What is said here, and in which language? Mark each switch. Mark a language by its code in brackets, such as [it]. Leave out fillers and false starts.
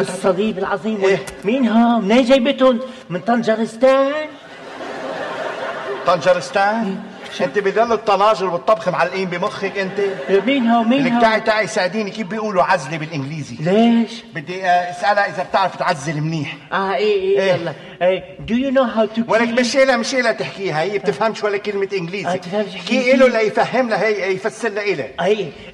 [ar] الصديب العظيم ايه؟ مين ها منين جايبتهم من طنجرستان طنجرستان انت بدل الطناجر والطبخ معلقين بمخك انت مين هو مين لك تعي ساعديني كيف بيقولوا عزلي بالانجليزي ليش بدي اسالها اذا بتعرف تعزل منيح ايه يلا [en] do you know how to clean [ar] ولك مشيلة تحكيها هي بتفهمش ولا كلمه انجليزي كي له لا يفهم لها هي يفسر لها ايه